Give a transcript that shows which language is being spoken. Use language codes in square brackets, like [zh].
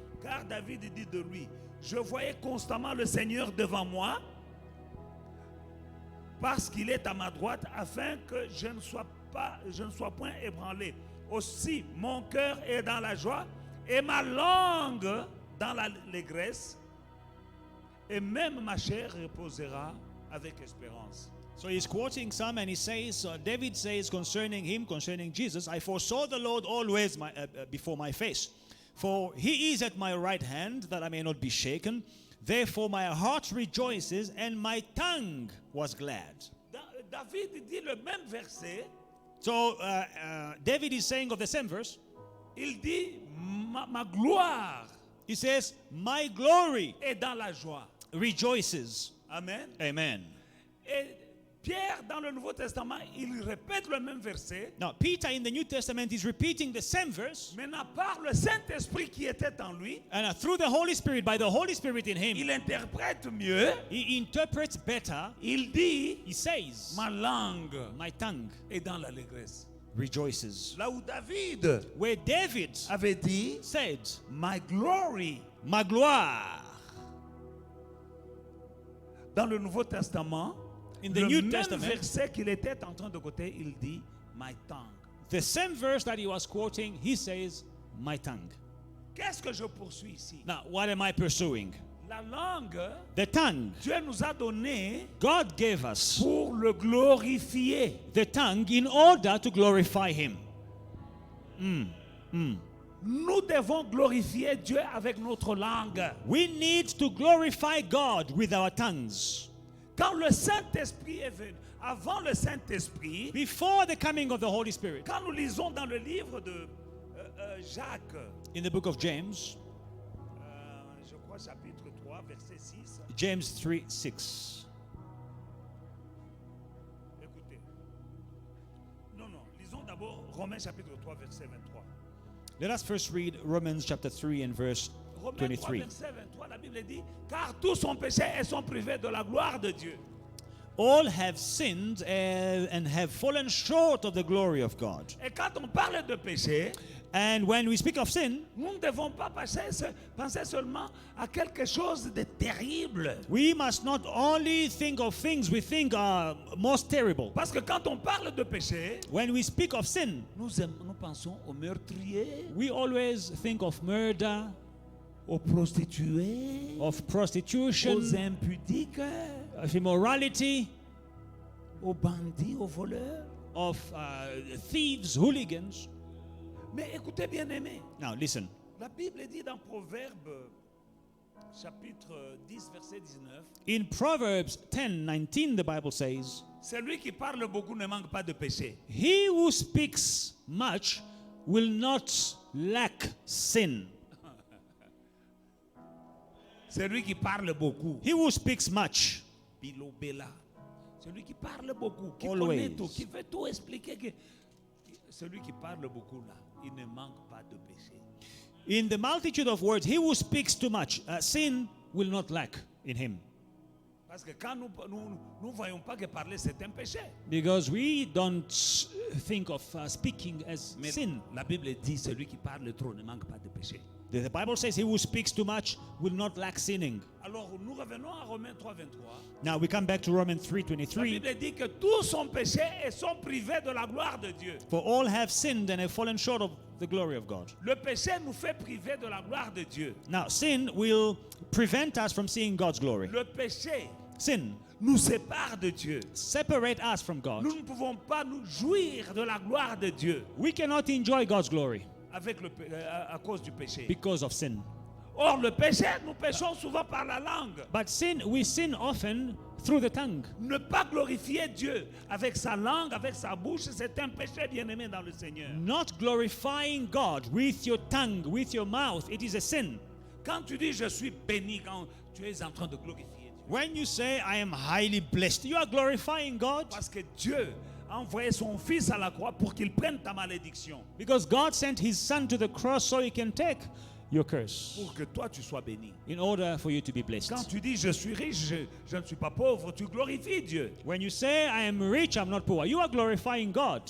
[fr] Car David dit de lui, je voyais constamment le Seigneur devant moi, parce qu'il est à ma droite, afin que je ne sois point ébranlé. Aussi, mon cœur est dans la joie et ma langue dans l'allégresse, et même ma chair reposera avec espérance. [en] So he's quoting some and he says, David says concerning him, concerning Jesus, I foresaw the Lord always before my face. For he is at my right hand, that I may not be shaken. Therefore my heart rejoices and my tongue was glad. [fr] David dit le même verset. [en] So David is saying of the same verse. [fr] Il dit, ma gloire [en] He says, my glory [fr] est dans la joie. [en] rejoices. [fr] Amen. [en] Amen. [fr] Et Pierre, dans le Nouveau Testament, il répète le même verset. [en] Now, Peter in the New Testament is repeating the same verse. [fr] Maintenant, par le Saint-Esprit qui était en lui, [en] And through the Holy Spirit, by the Holy Spirit in him, [fr] il interprète mieux. [en] he interprets better. [fr] Il dit, [en] He says, [fr] ma langue [en] my tongue [fr] est dans l'allégresse. [en] rejoices. [fr] Là où David [en] Where David [fr] avait dit, [en] said, my glory. [fr] ma gloire. Dans le Nouveau Testament, [en] In the [fr] le [en] New [fr] même [en] Testament, [fr] verset qu'il était en train de côté, il dit, [en] my tongue. the same verse that he was quoting, he says, my tongue. [fr] Qu'est-ce que je poursuis ici? [en] Now, what am I pursuing? [fr] La langue, [en] The tongue. [fr] Dieu nous a donné [en] God gave us [fr] pour le glorifier. [en] the tongue in order to glorify him. [fr] Nous devons glorifier Dieu avec notre langue. [en] We need to glorify God with our tongues. [fr] Quand le Saint-Esprit est venu, avant le Saint-Esprit, [en] Before the coming of the Holy Spirit, [fr] quand nous lisons dans le livre de Jacques, [en] in the book of James, [fr] je crois chapitre 3, verset 6, [en] James 3:6. [fr] écoutez. Non, lisons d'abord Romains chapitre 3, verset 23. [en] Let us first read Romans chapter 3 and verse [fr] Romains 3, [en] 23. [fr] verset 23, la Bible dit, car tous sont péchés et sont privés de la gloire de Dieu. [en] All have sinned and have fallen short of the glory of God. [fr] Et quand on parle de péché, [en] And when we speak of sin, [fr] nous ne devons pas penser seulement à quelque chose de terrible. [en] we must not only think of things we think are most terrible. [fr] Parce que quand on parle de péché, [en] When we speak of sin, [fr] nous pensons aux meurtriers, [en] we always think of murder, [fr] aux prostituées, [en] of prostitution, [fr] aux impudiques, [en] of immorality, [fr] aux bandits, aux voleurs. [en] of thieves, hooligans. [fr] Mais écoutez bien aimé, [en] Now listen. [fr] la Bible dit dans Proverbes chapitre 10 verset 19, [en] In Proverbs 10:19, the Bible says, [fr] celui qui parle beaucoup ne manque pas de péché. [en] he who speaks much will not lack sin. [fr] Celui qui parle beaucoup, [en] He who speaks much. [fr] Bilobela. Celui qui parle beaucoup, qui [en] Always. [fr] connaît tout, qui veut tout expliquer. Celui qui parle beaucoup là, il ne manque pas de péché. [en] In the multitude of words, he who speaks too much, sin will not lack in him. [fr] Parce que quand nous voyons pas que parler c'est un péché. [en] Because we don't think of speaking as [fr] Mais [en] sin. [fr] la Bible dit celui qui parle trop ne manque pas de péché. [en] The Bible says he who speaks too much will not lack sinning. [fr] Alors nous revenons à Romains 3, 23. [en] Now we come back to Romans [fr] La [en] 3:23. [fr] Bible dit que tous sont péchés et sont privés de la gloire de Dieu. [en] For all have sinned and have fallen short of the glory of God. [fr] Le péché nous fait priver de la gloire de Dieu. [en] Now sin will prevent us from seeing God's glory. [fr] Le péché [en] Sin [fr] nous sépare de Dieu. [en] separate us from God. [fr] Nous ne pouvons pas nous jouir de la gloire de Dieu [en] We cannot enjoy God's glory [fr] avec à cause du péché. [en] because of sin. [fr] Or, le péché, nous péchons souvent par la langue. [en] But we sin often through the tongue. [fr] Ne pas glorifier Dieu avec sa langue, avec sa bouche, c'est un péché bien-aimé dans le Seigneur. [en] Not glorifying God with your tongue, with your mouth, it is a sin. [fr] Quand tu dis je suis béni, quand tu es en train de glorifier Dieu. [en] When you say, I am highly blessed, you are glorifying God. [fr] Parce que Dieu a envoyé son fils à la croix pour qu'il prenne ta malédiction. [en] Because God sent his son to the cross so he can take your curse. [fr] Pour que toi tu sois béni. [en] In order for you to be [fr] Quand [en] blessed. [fr] tu dis je suis riche, je ne suis pas pauvre, tu glorifies Dieu. [en] When you say, I am rich, I'm not poor, you are glorifying God.